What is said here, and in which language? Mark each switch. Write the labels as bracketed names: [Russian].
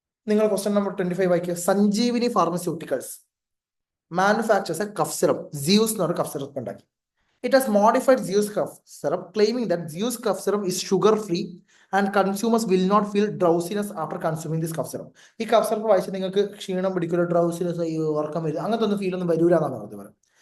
[Malayalam] നിങ്ങൾ question number 25 വായിക്കുക. [English] Sanjeevini pharmaceuticals manufactures a cough syrup. [Malayalam] Zeus എന്ന് പറഞ്ഞ കഫ് സിറപ്പ് ഉണ്ടാക്കി. [English] It has modified Zeus cough syrup, claiming that Zeus cough syrup is sugar-free and consumers will not feel drowsiness after consuming this cough syrup. [Malayalam] ഈ cough syrup വായിച്ച് നിങ്ങൾക്ക് ക്ഷീണം പിടിക്കില്ല, drowsiness, ഉറക്കം വരില്ല, അങ്ങനത്തെ ഒന്നും ഫീൽ ഒന്നും വരൂല എന്നാണ് പറഞ്ഞത്.